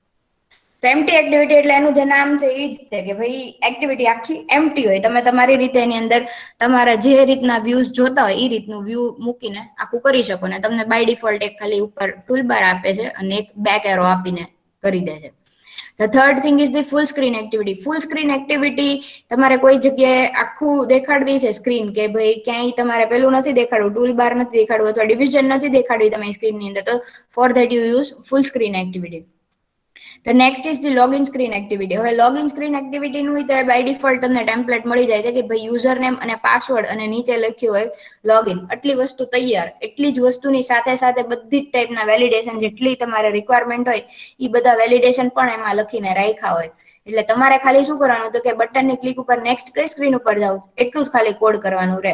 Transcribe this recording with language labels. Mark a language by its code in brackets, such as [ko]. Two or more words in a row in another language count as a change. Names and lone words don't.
[gu] તો [en] empty activity [gu] એટલે એનું જે નામ છે એ જ છે કે ભાઈ એક્ટિવિટી આખી એમ્પ્ટી હોય, તમે તમારી રીતે એની અંદર તમારા જે રીતના વ્યૂઝ જોતા હોય એ રીતનું વ્યૂ મૂકીને આખું કરી શકો. ને તમને [en] by default [gu] એક ખાલી ઉપર ટૂલબાર આપે છે અને એક [en] back arrow [gu] આપીને કરી દે છે. [en] The third thing is the full screen activity. Full screen activity [gu] તમારે કોઈ જગ્યાએ આખું દેખાડવી છે સ્ક્રીન, કે ભાઈ ક્યાંય તમારે પેલું નથી દેખાડવું, [en] tool bar [gu] નથી દેખાડવું અથવા ડિવિઝન નથી દેખાડવી તમારી સ્ક્રીનની અંદર, તો [en] for that you use full screen activity. The next is the login screen activity. [gu] હવે [en] login screen activity [gu] નું તો [en] by default [gu] તમને ટેમ્પલેટ મળી જાય છે કે ભાઈ [en] user name [gu] અને પાસવર્ડ અને નીચે લખ્યું હોય લોગિન. આટલી વસ્તુ તૈયાર. એટલી જ વસ્તુની સાથે સાથે બધી જ ટાઈપના વેલિડેશન જેટલી તમારે રિક્વાયરમેન્ટ હોય એ બધા વેલિડેશન પણ એમાં લખીને રાખ્યા હોય. એટલે તમારે ખાલી શું કરવાનું તો કે બટનની ક્લિક ઉપર નેક્સ્ટ કઈ સ્ક્રીન ઉપર જાવ એટલું જ ખાલી કોડ કરવાનું રહે.